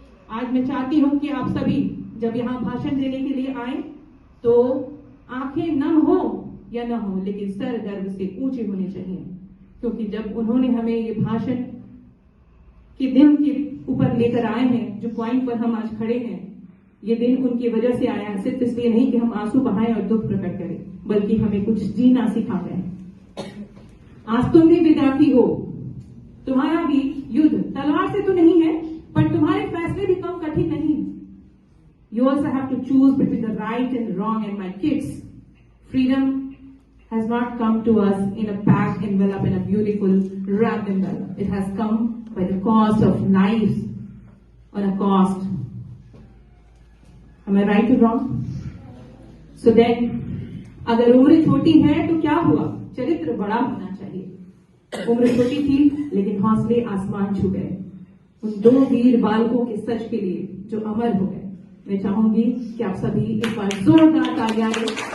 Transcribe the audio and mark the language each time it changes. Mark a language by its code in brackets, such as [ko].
[hi] आज मैं चाहती हूं कि आप सभी जब यहां भाषण देने के लिए आए तो आंखें नम हो या न हो, लेकिन सर गर्व से ऊंचे होने चाहिए, क्योंकि जब उन्होंने हमें ये भाषण के दिन के ऊपर लेकर आए हैं, जो पॉइंट पर हम आज खड़े हैं, ये दिन उनकी वजह से आया है। सिर्फ इसलिए नहीं कि हम आंसू बहाएं और दुख प्रकट करें, बल्कि हमें कुछ जीना सिखा है। आज तुम भी विद्यार्थी हो, तुम्हारा भी युद्ध तलवार से तो नहीं है, पर तुम्हारे फैसले भी कम कठिन नहीं। [en] You also have to choose between the right and wrong. And my kids, freedom has not come to us in a packed envelope in a beautiful wrapped envelope. It has come by the cost of lives, on a cost. Am I right or wrong? So then, [hi] अगर उम्र छोटी है तो क्या हुआ? चरित्र बड़ा होना चाहिए। उम्र छोटी थी लेकिन हौसले आसमान छू गए। उन दो वीर बालकों के सच के लिए जो अमर हो गए। मैं चाहूंगी कि आप सभी एक बार जोरदार तालियां दें।